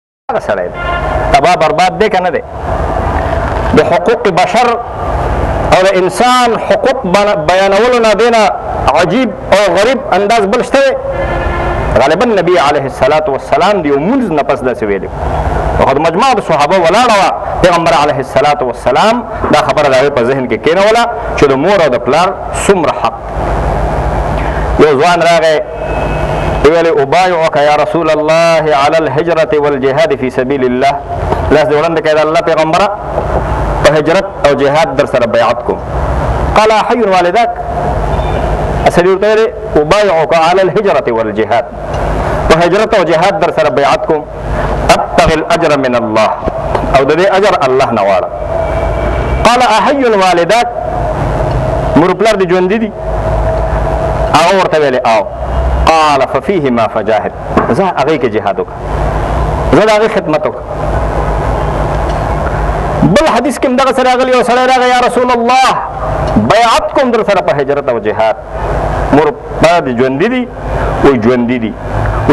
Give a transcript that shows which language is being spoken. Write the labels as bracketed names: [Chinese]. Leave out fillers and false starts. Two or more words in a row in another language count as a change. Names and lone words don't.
[Pashto] سړی دی تباه برباد دی که نه دی د حقوق بشر او د انسان حقوق بیانولو نه دی نه عجیب او غریب انداز بل شته دی غالبا نبی [Arabic] علیه الصلاة والسلام [Pashto] د یو مونځ نه پس داسې ویلي خو د مجموع د صحابه ولاړه وه پیغمبر [Arabic] علیه الصلاة والسلام [Pashto] دا خبره د هغې په ذهن کې کېنوله چې د مور او د پلار څومره حق یو ځوان راغی ویل [Arabic] ابایعک یا رسول الله علی الهجرة والجهاد فی سبیل الله [Pashto] لاس دې وړاندې کړی د الله پیغمبره په هجرت او جهاد در سره بیعت کوم [Arabic] قال حی والداک [Pashto] اصلي ورته ویلې [Arabic] ابایعک علی الهجرة والجهاد [Pashto] په هجرت او جهاد در سره بیعت کوم [Arabic] ابتغي الاجر من الله [Pashto] او د دې اجر الله نه غواړه [Arabic] قال احی والداک [Pashto] مور پلار دې ژوندي دي هغه ورته ویلې او [Arabic] قال ففيهما فجاهد [Pashto] زه هغې کې جهاد وکړه زه د هغې خدمت وکړه بل حدیث کې هم دغسې راغلی یو سړی راغی [Arabic] یا رسول الله [Pashto] بیعت کوم در سره په هجرت او جهاد مور پلار دې ژوندي دي وایي ژوندي دي وایي